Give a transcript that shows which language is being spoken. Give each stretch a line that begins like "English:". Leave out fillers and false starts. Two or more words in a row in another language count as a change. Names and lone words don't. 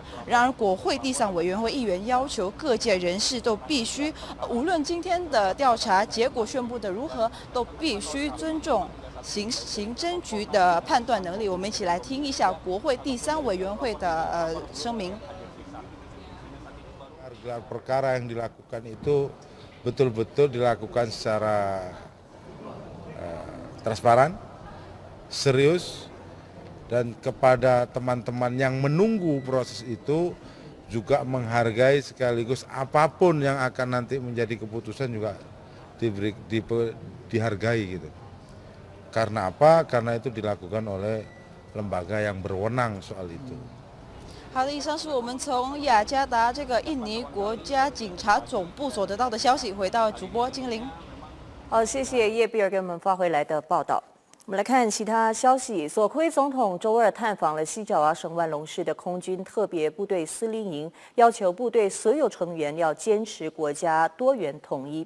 Chinese: 然而，国会第3委员会议员要求各界人士都必须，无论今天的调查结果宣布的如何，都必须尊重行政局的判断能力。我们一起来听一下国会第3委员会的声明。
Indonesian: Gelar perkara yang dilakukan itu betul-betul dilakukan secara transparan, serius, dan kepada teman-teman yang menunggu proses itu juga menghargai sekaligus apapun yang akan nanti menjadi keputusan juga dihargai gitu. Karena apa? Karena itu dilakukan oleh lembaga yang berwenang soal itu.
Chinese: 好的，以上是我们从雅加达这个印尼国家警察总部所得到的消息。回到主播金玲。好，谢谢叶比尔给我们发回来的报道。我们来看其他消息。索科威总统周二探访了西爪哇省万隆市的空军特别部队司令营，要求部队所有成员要坚持国家多元统一。